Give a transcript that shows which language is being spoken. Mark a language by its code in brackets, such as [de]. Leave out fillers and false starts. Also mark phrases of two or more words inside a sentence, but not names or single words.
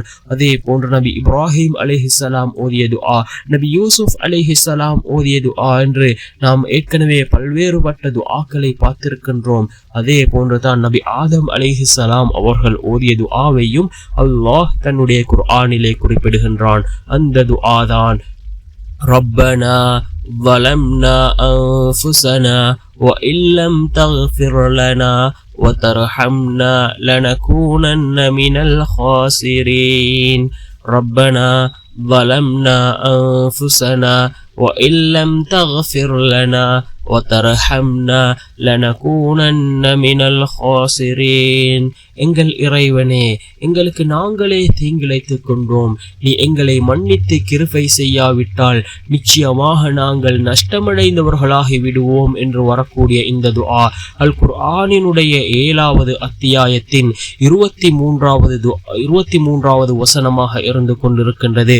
[ta] அதே போன்று நபி இப்ராஹிம் அலைஹிஸ்ஸலாம் ஓதிய துஆ, நபி யூசுப் அலைஹிஸ்ஸலாம் ஓதிய துஆ என்று நாம் ஏற்கனவே பல்வேறுபட்ட துஆக்களை பார்த்திருக்கின்றோம். அதே போன்றுதான் நபி ஆதம் அலைஹிஸ்ஸலாம் அவர்கள் ஓதிய துஆவையும் அல்லாஹ் தன்னுடைய குர்ஆனிலே குறிப்பிடுகின்றான். அந்த துஆ தான் [ar] ரப்பனா ظلمنا أنفسنا وإن لم تغفر لنا وترحمنا لنكونن من الخاسرين. ربنا ظلمنا أنفسنا وإن لم تغفر لنا وترحمنا لنكونن من الخاسرين. [ta] எங்கள் இறைவனே, எங்களுக்கு நாங்களே தீங்கிழைத்துக் கொண்டோம். நீ எங்களை மன்னித்து கிருபை செய்யாவிட்டால் நிச்சயமாக நாங்கள் நஷ்டமடைந்தவர்களாகி விடுவோம் என்று வரக்கூடிய இந்த துஆ அல் குர்ஆனினுடைய 7வது அத்தியாயத்தின் 23வது வசனமாக இருந்து கொண்டிருக்கின்றது.